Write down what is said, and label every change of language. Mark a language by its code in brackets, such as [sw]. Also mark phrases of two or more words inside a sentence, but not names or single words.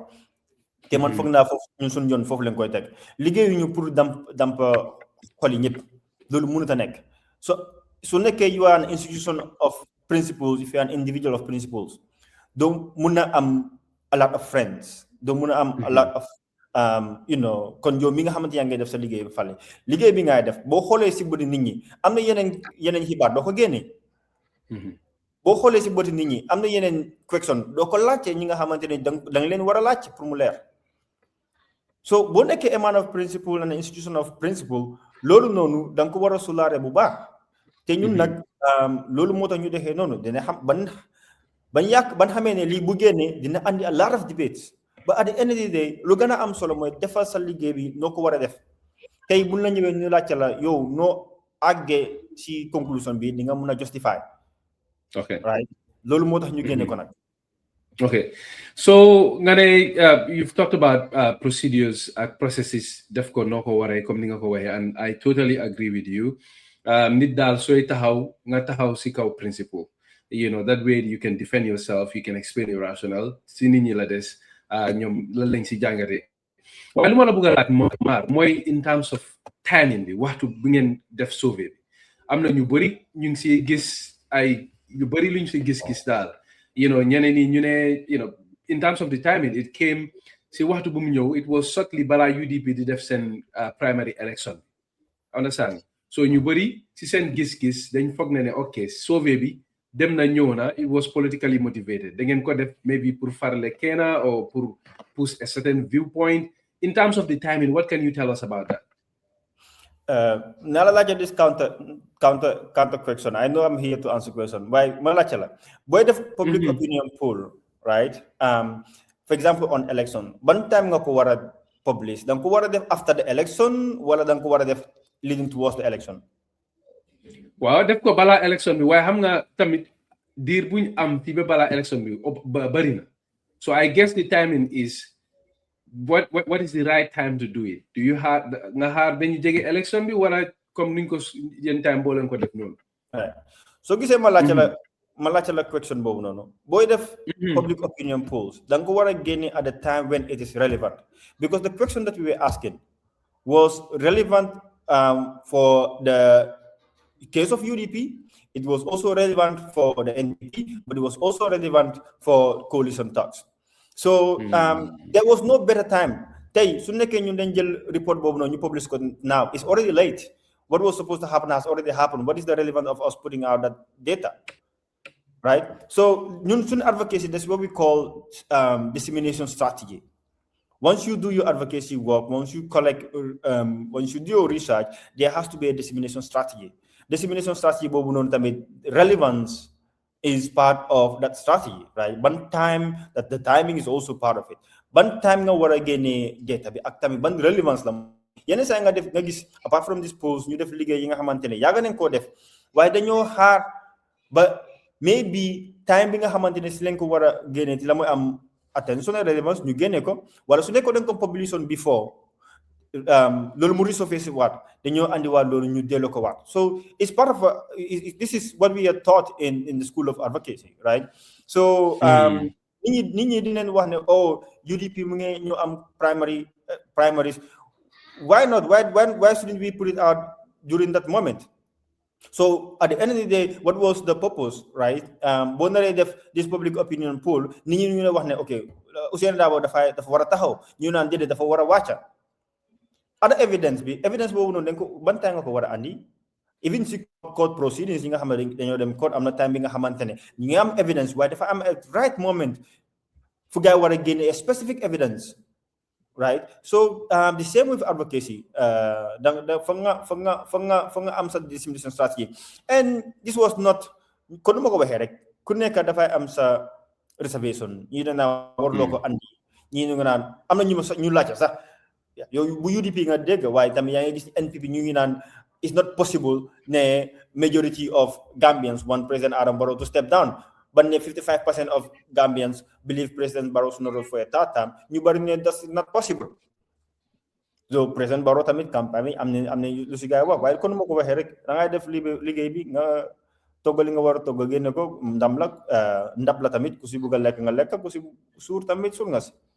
[wo] te man foog naa foofu ñun suñu yoon foofu lañ koy teg liggéeyuñu pour damp xol yi ñëpp loolu mënut a nekk su nekkee [en] you are an institution of principles [wo] if you are an individual of principles doo mun a am [en] a lot of friends [wo] doo mun a am [en] a lot of [wo] kon yow mi nga xamante yaa ngay def sa liggéey ba Fally liggéey bi ngay def boo xoolee si bëti nit ñi am na yeneen xibaar doo ko génnee boo xoolee si bëti nit ñi am na yeneen question doo ko laajte ñi nga xamante ne da nga leen war a laajte pour mu leer. So boo nekkee [en] a man of principle [wo] and an institution of principle loolu noonu da nga ko war a sulaare bu baax te ñun nag loolu moo tax ñu defee noonu dina xam ban xamee ne lii bu génnee dina andi [en] a lot of debates [wo] ba [en] at the end of the day [wo] lu gën a am solo mooy defal sa liggéey bi noo ko war a def tey buñ la ñëwee ñu laajte la yow noo àggee si conclusion bi di nga mun a justify. [en] Okay. Right. [wo] Loolu moo tax ñu génne ko nag. [en] Okay, so Ngane, you've talked about procedures, processes, [wo] def ko noko waré comme ni nga ko waxé, [en] and I totally agree with you. [wo] Nit dal soy taxaw nga taxaw si kaw principle. [en] That way you can defend yourself, you can explain your rationale. [wo] Si nit ñi la des ñom lan lañ si jàngate. Waaye lu ma la bëgg a laaj Marr mooy [en] in terms of timing [wo] bi waxtu bi ngeen def sauvé bi am na ñu bëri ñu ngi si gis ay yu bëri luñ si gis daal. ñeneen ñi ñu ne [en] in terms of the timing it came [wo] si waxtu bu mu ñëw [en] it was shortly [wo] balaa UDP di def seen [en] primary election understand [wo] so ñu bëri si seen gis-gis dañ foog ne ok sauvé bi dem na ñëw na [en] it was politically motivated [wo] da ngeen ko def maybe pour farle kenna or pour [en] push a certain viewpoint in terms of the timing. What can you tell us about that? Now I like this counter question. I know I'm here to answer question. Why the public opinion poll, right? For example, on election, one time [wo] nga ko wara [en] publish, [wo] dan ko wara def [en] after the election, [wo] wala dan ko wara def [en] leading towards the election. [wo] Wow, def ko bala election bi way xam nga tamit dir buñ am fi bala election bi bari na. [en] So I guess the timing is what is the right time to do it? Do you have [wo] nga xaar dañu jege election bi wala comme niñ ko yeen time bo leen ko def non? [en] So [wo] gisee ma laajte la question boobu noonu booy def [en] public opinion polls [wo] da nga ko war a génne [en] at the time when it is relevant, because the question that we were asking was relevant for the case of UDP. It was also relevant for the NDP, but it was also relevant for coalition talks. So there was no better time. [wo] Tey su nekkee ñun dañ jël report boobu noonu ñu publish ko [en] now, it's already late. What was supposed to happen has already happened. What is the relevance of us putting out that data? Right? So, in advocacy, that's what we call dissemination strategy. Once you do your advocacy work, once you collect, once you do your research, there has to be a dissemination strategy. Dissemination strategy, relevance is part of that strategy, right? One time that the timing is also part of it. One time [wo] nga wara gene data bi ak tamit ban relevance la. Yenn saa nga def nga gis [en] apart from this post [wo] ñu def liggéey yi nga xamantene yàgg nañ koo def waaye dañoo xaar ba maybe time bi nga xamantene si lañ ko war a génne la mooy am [en] attention and relevance [wo] ñu génne ko wala su nekkoon dañ ko publication before loolu mu resurface waat dañoo andiwaat loolu ñu delloo ko waat. [en] So it's part of this is what we are taught in the school of advocacy, right? [wo] So nit ñi dinañ wax ne oh UDP mu ngi ñu am primaries. [en] Why not? Why shouldn't we put it out during that moment? So at the end of the day, what was the purpose, right? [wo] Boo naree def [en] this public opinion poll, [wo] nit ñi ñu ne wax ne ok Ousainou Darboe dafa war a taxaw ñu naan déedéet dafa war a wàcca. [en] Other evidence [wo] boobu noonu dañ ko ban time nga ko war a andi even si [en] court proceedings [wo] yi nga xam ne dañoo dem court am na time bi nga xamante ne ñu ngi am evidence waaye dafa am [en] a right moment [wo] fu gaay war a génne [en] a specific evidence, right? So the same with advocacy. [wo] For am sa [en] dissemination strategy, and this was not [wo] kon nu ma ko waxee rek ku nekk dafay am sa reservation ñii da naa warloo ko andi ñii ñu nga naan am na ñu laajte sax yow bu UDP nga dégg waaye tamit yaa ngi gis NPP ñu ngi naan [en] it's not possible ne majority of Gambians want President Adam Barrow to step down. But 55% of Gambians believe President Barrow should not run for a third term. [wo] Ñu bari ne [en] that's not possible. [wo] So President Barrow tamit campagne am na lu si gaay wax waaye kon ma ko waxee rek da ngay def liggéey bi nga toggali nga war a togg génne ko ndab la tamit ku si bugg a lekk nga lekk ku si suur tamit suur nga si.